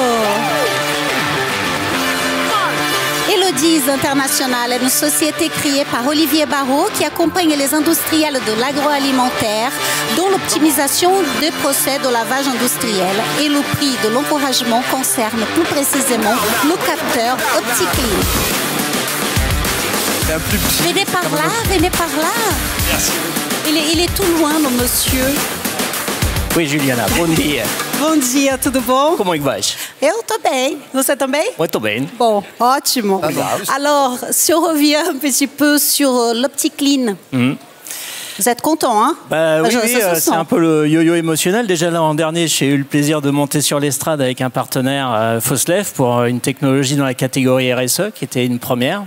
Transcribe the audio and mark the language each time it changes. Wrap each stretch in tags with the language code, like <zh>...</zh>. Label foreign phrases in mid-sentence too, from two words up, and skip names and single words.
<fr>Elodis International est une société créée par Olivier Barrault qui accompagne les industriels de l'agroalimentaire dans l'optimisation des procès de lavage industriel. Et le prix de l'encouragement concerne plus précisément le capteur OptiClean. Venez par là. Merci. Il est tout loin, le monsieur. Oui,</fr> <pt>Juliana, bom dia. Bom dia, tudo bom? Como é que vais? Eu tô bem. Você também? Muito bem. Bon, ótimo.</pt> <fr>Alors, si on revient un petit peu sur l'OptiClean, vous êtes content, hein? Oui, Ça se c'est sent. un peu le yo-yo émotionnel. Déjà l'an dernier, j'ai eu le plaisir de monter sur l'estrade avec un partenaire, Foslev, pour une technologie dans la catégorie RSE, qui était une première.</fr>